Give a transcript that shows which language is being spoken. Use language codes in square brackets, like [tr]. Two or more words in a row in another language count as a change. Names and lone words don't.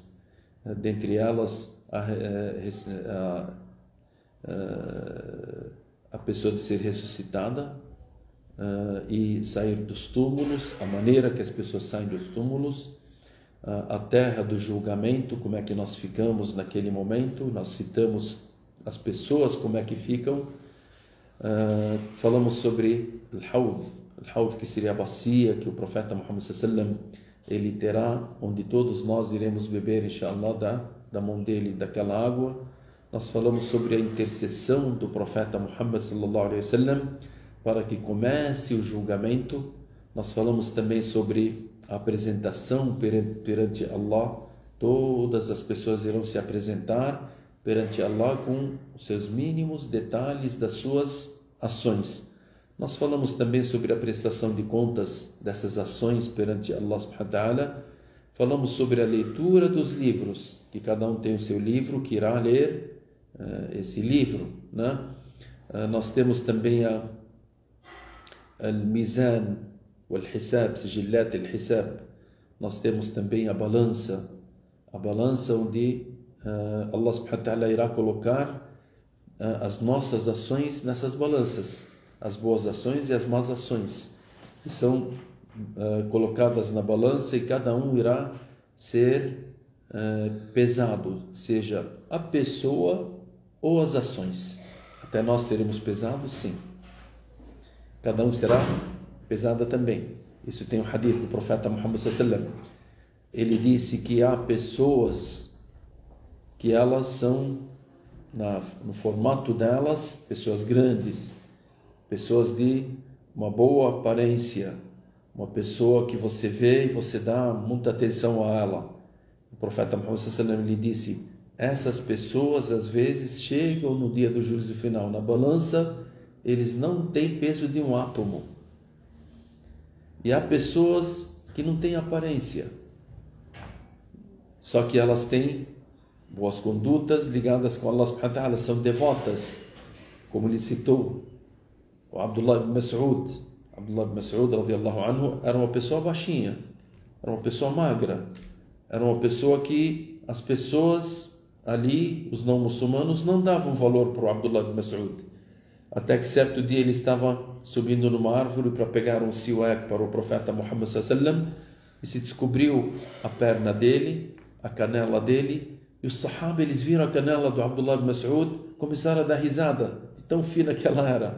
[pt] Dentre elas, a pessoa de ser ressuscitada e sair dos túmulos, a maneira que as pessoas saem dos túmulos, a terra do julgamento, como é que nós ficamos naquele momento. Nós citamos as pessoas, como é que ficam. Falamos sobre Al-Hawd, que seria a bacia que o profeta Muhammad [ar] صلى الله عليه وسلم [pt] ele terá, onde todos nós iremos beber, inshallah, da mão dele, daquela água. Nós falamos sobre a intercessão do profeta Muhammad [ar] صلى الله عليه وسلم [pt] para que comece o julgamento. Nós falamos também sobre a apresentação perante Allah. Todas as pessoas irão se apresentar perante Allah com os seus mínimos detalhes das suas ações. Nós falamos também sobre a prestação de contas dessas ações perante Allah [ar] سبحانه وتعالى. [pt] Falamos sobre a leitura dos livros, que cada um tem o seu livro, que irá ler esse livro, né? Nós temos também [ar] الميزان والحساب سجلات الحساب. [pt] Nós temos também a balança onde Allah [ar] سبحانه وتعالى [pt] irá colocar as nossas ações nessas balanças, as boas ações e as más ações, que são colocadas na balança, e cada um irá ser pesado, seja a pessoa ou as ações. Até nós seremos pesados, sim. Cada um será pesada também. Isso tem um hadith do profeta Muhammad [ar] صلى الله عليه وسلم. [pt] Ele disse que há pessoas que elas são, no formato delas, pessoas grandes, pessoas de uma boa aparência, uma pessoa que você vê e você dá muita atenção a ela. O profeta Muhammad [ar] صلى الله عليه وسلم [pt] lhe disse: essas pessoas às vezes chegam no dia do juízo final, na balança eles não têm peso de um átomo. E há pessoas que não têm aparência, só que elas têm boas condutas ligadas com Allah [ar] سبحانه وتعالى, [pt] são devotas, como ele citou o Abdullah ibn Mas'ud. Abdullah ibn Mas'ud [ar] رضي الله عنه [pt] era uma pessoa baixinha, era uma pessoa magra, era uma pessoa que as pessoas ali os não muçulmanos não davam valor para o Abdullah ibn Mas'ud. Até que certo dia ele estava subindo numa árvore para pegar um siwak para o profeta Muhammad sallam, e se descobriu a perna dele, a canela dele, e os sahaba, eles viram a canela do Abdullah ibn Mas'ud, começaram a dar risada, de tão fina que ela era.